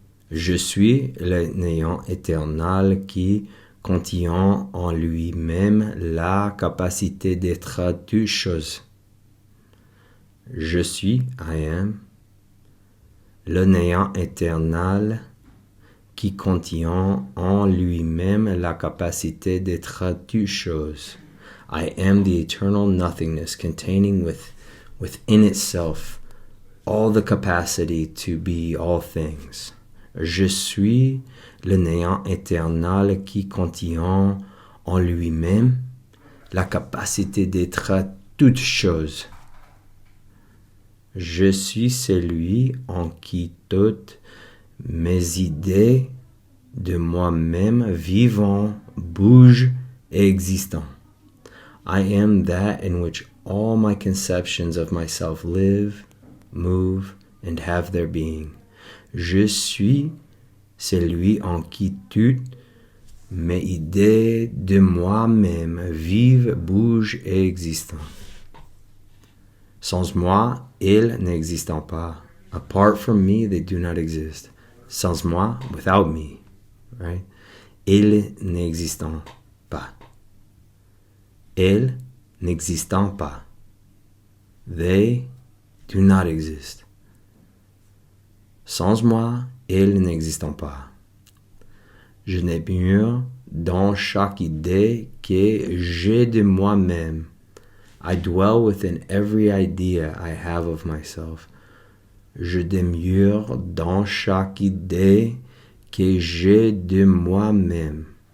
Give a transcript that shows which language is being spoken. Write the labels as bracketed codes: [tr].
[fr] Je suis le néant éternel qui contient en lui-même la capacité d'être toute chose. Je suis, [en] I am, [fr] le néant éternel qui contient en lui-même la capacité d'être toute chose. [en] I am the eternal nothingness containing within itself all the capacity to be all things. [fr] Je suis le néant éternel qui contient en lui-même la capacité d'être toute chose. Je suis celui en qui toutes mes idées de moi-même vivant, bougent et existant. [en] I am that in which all my conceptions of myself live, move, and have their being. [fr] Je suis celui en qui toutes mes idées de moi-même vivent, bougent et existent. Sans moi, ils n'existent pas. [en] Apart from me, they do not exist. [fr] Sans moi, [en] without me, right? [fr] Ils n'existent pas. Ils n'existent pas. [en] They do not exist. [fr] Sans moi, ils n'existent pas. Je demeure dans chaque idée que j'ai de moi-même. [en] I dwell within every idea I have of myself. [fr] Je demeure dans chaque idée que j'ai de moi-même.